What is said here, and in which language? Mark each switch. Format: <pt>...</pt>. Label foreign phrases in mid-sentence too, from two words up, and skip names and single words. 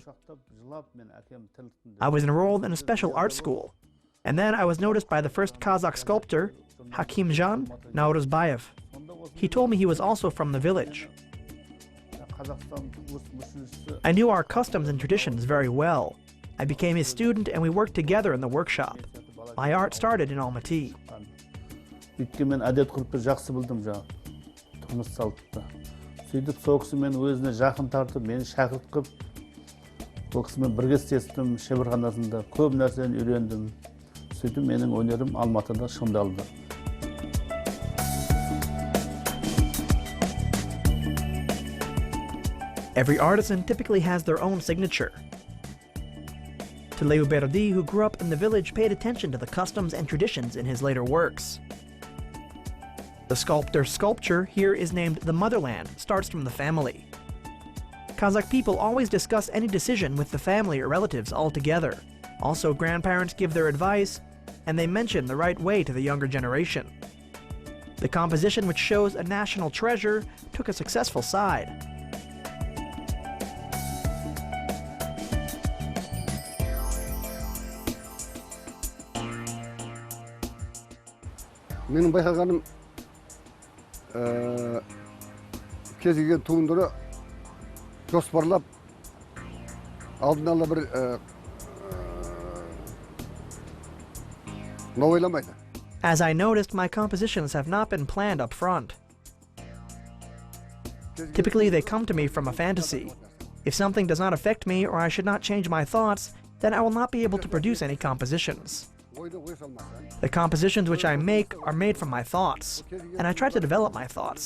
<en>I was enrolled in a special art school, and then I was noticed by the first Kazakh sculptor, Hakimjan Nauruzbayev. He told me he was also from the village. I knew our customs and traditions very well. I became his student and we worked together in the workshop. My art started in Almaty.</en> <kk>Өйткені мен әдет-ғұрпты жақсы білдім тұрмыс салтты. Сөйтіп сол кісі мені өзіне жақын тартып, мені шәкірт қылып, сол кісімен бірге істестім, шеберханасында көп нәрсені үйрендім. Сөйтіп менің өнерім Алматыда шыңдалды.</kk> <en>Every artisan typically has their own signature. TV-eng, who grew up in the village, paid attention to the customs and traditions in his later works. The sculptor's sculpture here is named The Motherland, starts from the family. Kazakh people always discuss any decision with the family or relatives all together. Also, grandparents give their advice, and they mention the right way to the younger generation. The composition, which shows a national treasure, took a successful side.</en> <kk>Менің байқағаным кез келген туындыны жоспарлап алдын ала бір мынау ойламайды.</kk> <en>As I noticed, my compositions have not been planned up front. Typically, they come to me from a fantasy. If something does not affect me or I should not change my thoughts, then I will not be able to produce any compositions. The compositions which I make are made from my thoughts, and I try to develop my thoughts.</en>